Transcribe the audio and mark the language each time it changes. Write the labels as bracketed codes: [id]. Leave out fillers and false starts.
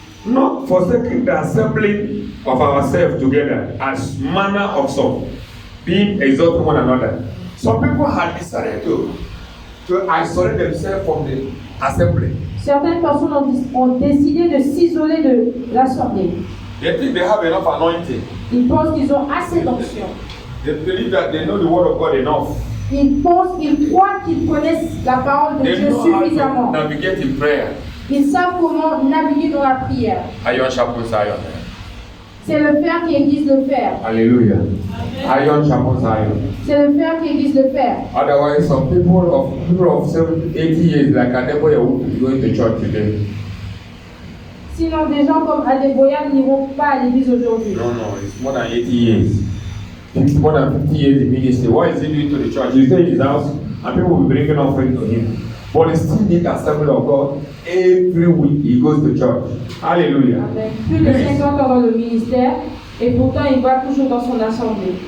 [en] Not forsaking the assembling of ourselves together as manner of some, being exalting one another. Some people had decided to isolate themselves from the assembly. [fr] Certaines personnes ont décidé de s'isoler de l'assemblée. [en] They think they have enough anointing. [fr] Ils pensent qu'ils ont assez d'onction. [en] They believe that they know the word of God enough. [fr] Ils croient qu'ils connaissent la parole de [en] They [fr] Dieu [en] know how [fr] suffisamment. [en] to navigate in prayer. [fr] Ils savent comment naviguer dans la prière. [en] Iron sharpens iron. [fr] C'est le fer qui aiguise le fer. [en] Hallelujah. Iron sharpens iron. [fr] C'est le fer qui aiguise le fer. [en] Otherwise, some people of 70, 80 years, like Adeboye, will be going to church today. [fr] Sinon, des gens comme Adeboya n'iront pas à l'église aujourd'hui. [en] No, it's more than 80 years. It's more than 50 years in ministry. What is he doing to the church? He stay in his house and people will be bringing offering to him. But he still need the assembly of God. Every week he goes to church. Hallelujah. [fr] Avec plus de 50 ans dans le ministère et pourtant il va toujours dans son assemblée.